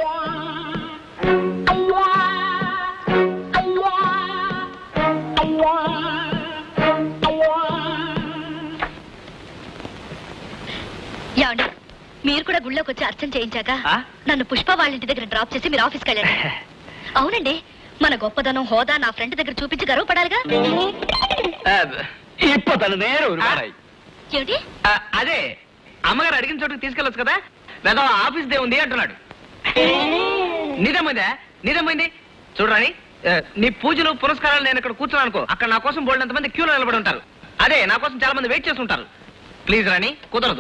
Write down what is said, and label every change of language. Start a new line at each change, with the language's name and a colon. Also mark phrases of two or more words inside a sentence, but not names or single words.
Telugu: ఏమండి మీరు కూడా గుళ్ళోకి వచ్చి అర్చన చేయించాక నన్ను పుష్ప వాళ్ళ ఇంటి దగ్గర డ్రాప్ చేసి మీరు ఆఫీస్కి వెళ్ళండి. అవునండి, మన గొప్పదనం హోదా నా ఫ్రెండ్ దగ్గర చూపించి గర్వపడాలిగా.
Malayalam: ഇപ്പൊ തന്നെ നേരെ ഒരുപാടായി.
Telugu: ఏమిటి? అదే అమ్మగారు అడిగిన చోటుకి తీసుకెళ్ళొచ్చు కదా. లేదా ఆఫీస్ దే ఉంది అంటున్నాడు. నిజమైందా? నిజమైంది. చూడరాని, నీ పూజలు పురస్కారాలు నేను ఇక్కడ కూర్చున్నాను అనుకో, అక్కడ నా కోసం బోల్డంత మంది క్యూలో నిలబడి ఉంటారు. అదే నా కోసం చాలా మంది వెయిట్ చేస్తుంటారు. ప్లీజ్ రాణి, కుదరదు.